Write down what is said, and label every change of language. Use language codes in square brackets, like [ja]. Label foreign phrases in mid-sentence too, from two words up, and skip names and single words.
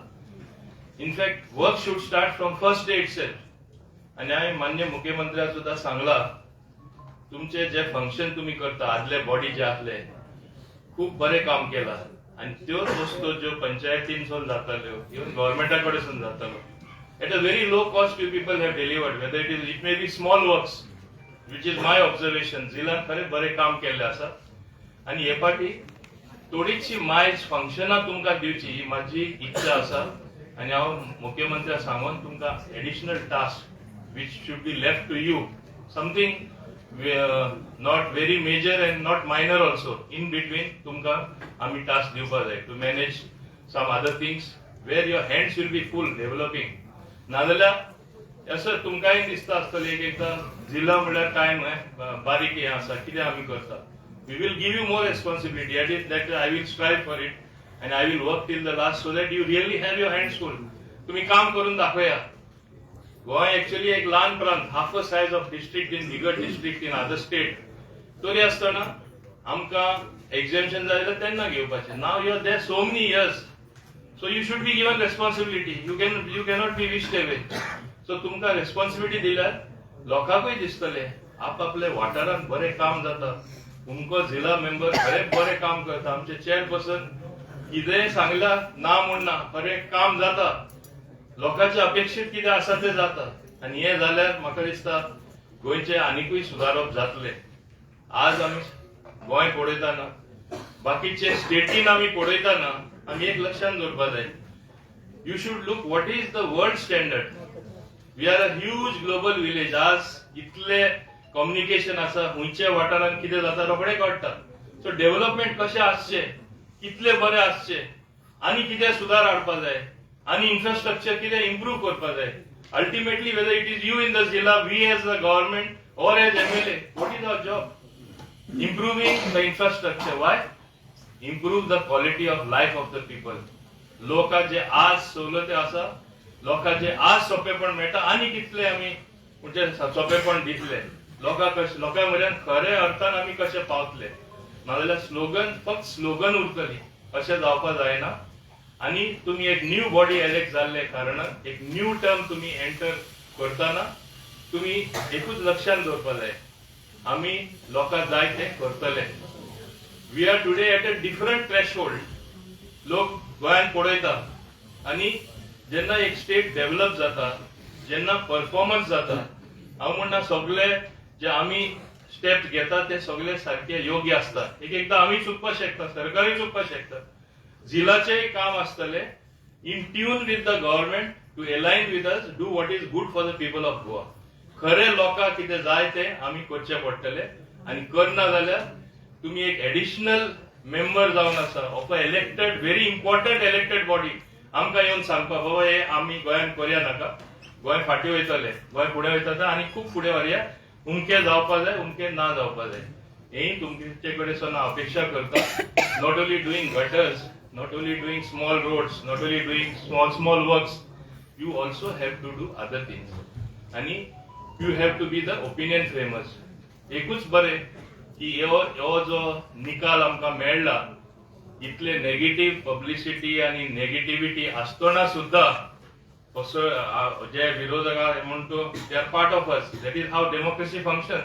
[en] in fact work should start from first day itself. [kok] आणि हांवें मान्य मुख्यमंत्र्याक सुद्धा सांगला, तुमचे जे फंक्शन तुम्ही करता आदले बॉडी जे आसले खूप बरे काम केला आणि त्योच वस्तू ज्यो पंचायतींसून जाताल्यो इवन गव्हर्नमेंटा कडेसून जातालो [en] at a very low cost you people have delivered, whether it may be small works which is my observation. [kok] जिल्ह्यात खरे बरे काम केल्ले आसा आणि हे फाटी थोडीशी मायज फंक्शनां तुमकां दिवची ही माझी इच्छा आसा. आणि हांव मुख्यमंत्र्याक सांगून तुमकां [en] additional task which should be left to you, something not very major and not minor also, in between [kok] तुमकां आमी टास्क दिवपा जाय [en] to manage some other things where your hands will be full developing. [kok] नाजाल्या असं तुमकांय दिसता आसतलें एक एकदा जिल्हा म्हणल्यार काय बारीक हे आसा कितें आमी करता. [en] we will give you more responsibility that I will strive for it and I will work till the last so that you really have your hands full. [kok] तुम्ही काम करून दाखवया. गोय एक्चुअली एक लहान प्रांत, [en] half a size of district in bigger district in other state. [kok] तरी आसतना आमकां एक्झामिशन जालें तेन्ना घेवपाचें. [en] now you are there so many years, so you should be given responsibility. you cannot be wished away. [kok] सो तुमकां रेस्पॉन्सिबिलिटी दिल्यार लोकांकूय दिसतलें आपआपल्या वाठारांत बरें काम जाता. तुमको जिल्हा मेंबर खरें बरें काम करता. आमचे चेअरपर्सन कितेंय सांगल्यार ना म्हणना खरें काम जाता. लोकांचे अपेक्षित कितें आसा ते जाता आनी हे जाल्यार म्हाका दिसता गोंयचे आनीकूय सुदारप जातले. आज आमी गोंय पळयतना बाकीचे स्टेटीन आमी पळयतना आमी एक लक्षांत दवरपाक जाय, [en] you should look what is the world standard. we are a huge global village. [kok] आज इतले कम्युनिकेशन आसा, खंयच्या वाठारांत कितें जाता रोखडें कळटा. सो डेव्हलपमेंट कशें आसचें, कितले बरें आसचें आनी कितें सुदार हाडपाक जाय आणि इन्फ्रास्ट्रक्चर कितें इम्प्रूव करपाक जाय. [en] ultimately whether it is you in the जिल्हा, we as the government or as MLA, what is our job? improving the infrastructure. वाय? improve the quality of life of the people. [kok] लोकांचे आज सवलती आसा, लोकांचे आज सोपेपण मेळटा आनी कितले आमी म्हणजे सोपेपण दितले लोकां मेरेन खरे अर्थान आमी कशे पावतले. नाजाल्यार स्लोगन फक्त स्लोगन उरतली अशें जावपाक जायना. आणि तुम्ही एक [en] new body [kok] इलेक्ट जाल्ले कारणान एक [en] new term [kok] तुम्ही एंटर करताना तुम्ही एकूच लक्षात दवरपाक जाय, आमी लोकांक जाय ते करतले. [en] we are today at a different threshold. [kok] लोक गोंयांत पळयता आनी जेन्ना एक [en] state develop [kok] जाता, जेन्ना परफॉर्मन्स जाता, हांव म्हणना सगळे जे आमी स्टेप्स घेता ते सगळे सारखे योग्य आसता. एक एकदा आमी चुकपाक शकता, सरकारूय चुकपाक शकता. जिल्हाचे काम आसतले [en] in tune with the government to align with us, do what is good for the people of Goa. [kok] खरे लोकांक कितें जाय ते आमी करचे पडटले आनी करना जाल्यार तुम्ही एक [en] additional member [kok] जावन आसा [en] of a elected very important elected body. [kok] आमकां येवन सांगपा बाबा हे आमी गोंयांत करया नाका, गोंय फाटी वयतले, गोंय फुडें वयता आनी खूब फुडें व्हरया. उमके जावपा जाय, उमके ना जावपा जाय. हेय तुमचे कडेन हांव अपेक्षा करता. [en] not only doing gutters, not only doing small roads, not only doing small works, you also have to do other things. And you have to be the opinion framers. [kok] एकूच बरे की हो जो निकाल आमकां मेळ्ळा इतले [en] negative publicity [kok] आणि नेगेटिव्हिटी असताना सुद्धा जे विरोधक म्हणतो [en] they are part of us, that is how democracy function.